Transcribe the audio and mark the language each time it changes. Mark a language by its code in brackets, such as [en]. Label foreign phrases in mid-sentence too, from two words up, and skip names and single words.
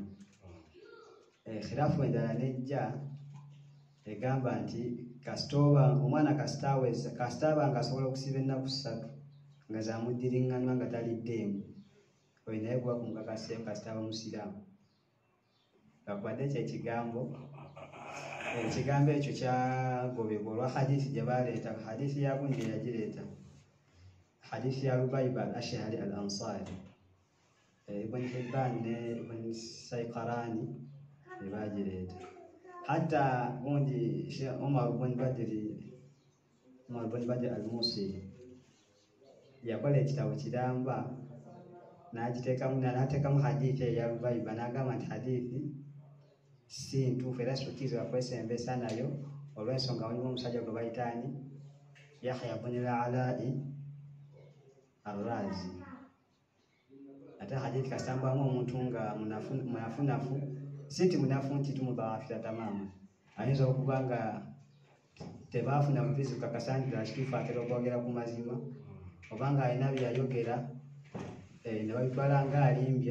[lg] Khilaafu endala nejja egamba nti kasitoba omwana kasitaba nga asobola okusiiba ennaku 3 nga zamuddiringanwa nga taliddeemu, oyo naye kuba kumukakasiyo kasitaba musiraamu. Kakwadde ekyo ekigambo ekyo kyagobebwa olwa hadithi gye baleeta. Hadithi ya gundi yagireeta, hadithi ya Rubayba al-Ash'ari al-Ansari, Ibn Hibban ne Ibn Sayqarani ne bagireeta. Hatta gundi Sheikh Umar ibn Badr al-Musiri yakola ekitabo kiramba n'ateekamu hadithi eya Rubayba n'agamba nti hadithi si ntuufu era sikkirizibwa kwesembesa nayo olw'ensonga waliwo omusajja gwe bayitaani Yahya ibn al-Ala'i al-Razi. Ate hadithi kasambamu omuntu nga munafunafu, si nti munafu nti tumudhaafira tamaama, ayinza okuba nga tebaafuna buvizi kukakasa nti kituufu atera okwogera ku mazima, oba nga alina bye yayogera ne babitwala nga alimbye.